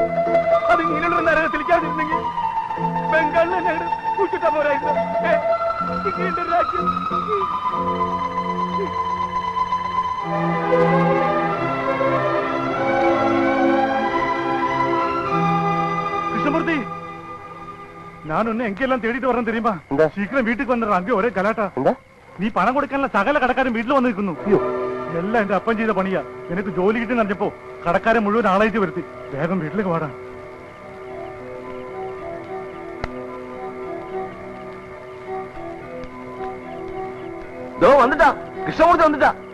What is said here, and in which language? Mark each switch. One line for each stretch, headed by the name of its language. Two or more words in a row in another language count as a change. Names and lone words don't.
Malayalam: അത് ഇങ്ങനെയുള്ള നരകത്തിലേക്കാതിരുന്നെങ്കിൽ ബംഗാളിൽ തന്നെ കൂട്ടിട്ടാ പോരായിരുന്നു. ഇങ്ങനെയുണ്ട് ഒരു രാജ്യം. കൃഷ്ണമൂർത്തി,
Tamil: நான் ஒன்னு எங்கெல்லாம் தேடிட்டு வரேன் தெரியுமா? சீக்கிரம் வீட்டுக்கு வந்துடுறேன். அங்கே ஒரே கலாட்டா.
Malayalam: നീ പണം കൊടുക്കാനുള്ള സകല കടക്കാരും വീട്ടിൽ വന്ന് നിൽക്കുന്നു. എല്ലാം എന്റെ അപ്പൻ ചെയ്ത പണിയാ. എനിക്ക് ജോലി കിട്ടി നടന്നപ്പോ കടക്കാരെ മുഴുവൻ ആളായിട്ട് വരുത്തി. വേഗം വീട്ടിലേക്ക് വാടാ. വന്നിട്ടാ കൃഷ്ണമൂർത്തി വന്നിട്ടാ.